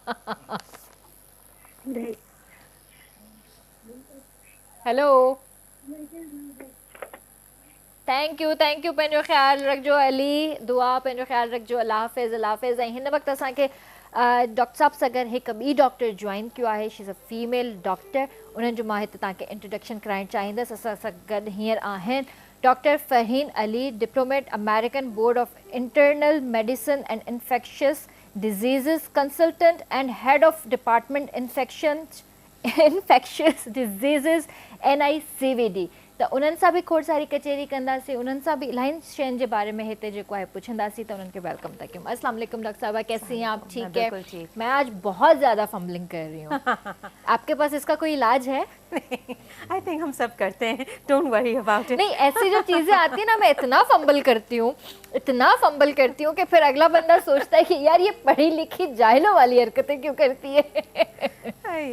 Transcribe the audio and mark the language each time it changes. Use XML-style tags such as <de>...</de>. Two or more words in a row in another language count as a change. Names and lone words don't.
<en>Hello, thank you</en> <sd>पंहिंजो ख़्यालु रखिजो अली। दुआ पंहिंजो ख़्यालु रखिजो।</sd> <ar>الله حافظ الله حافظ.</ar> <sd>ऐं हिन वक़्तु असांखे डॉक्टर साहब सां गॾु हिकु ॿी डॉक्टर जॉइन कयो आहे।</sd> <en>She is a female doctor.</en> <sd>उन्हनि जो मां हिते तव्हांखे इंट्रोडक्शन कराइणु चाहींदसि। असां सां गॾु हींअर आहिनि डॉक्टर फ़रहीन अली,</sd> <en>Diplomate American Board of Internal Medicine and Infectious Diseases Consultant and Head of Department Infectious Diseases NICVD.</en> <sd>त उन्हनि सां बि खोड़ सारी कचेरी कंदासीं, उन्हनि सां भी इलाही शयुनि जे बारे में हिते जेको आहे पुछंदासीं। त उन्हनि खे वेलकम था कयूं।</sd> <ar>السلام علیکم</ar> <ur>ڈاکٹر صاحبہ، کیسی ہیں آپ؟ ٹھیک ہے. میں آج بہت زیادہ فمبلنگ کر رہی ہوں۔ آپ کے پاس اس کا کوئی علاج ہے?</ur> <en>I think</en> <ur>ہم سب کرتے ہیں,</ur> <en>don't worry about it.</en> <ur>نہیں، ایسی جو چیزیں آتی ہے نا، میں اتنا فمبل کرتی ہوں کہ پھر اگلا بندہ سوچتا ہے کہ یار یہ پڑھی لکھی جاہلوں والی حرکتیں کیوں کرتی ہے.</ur>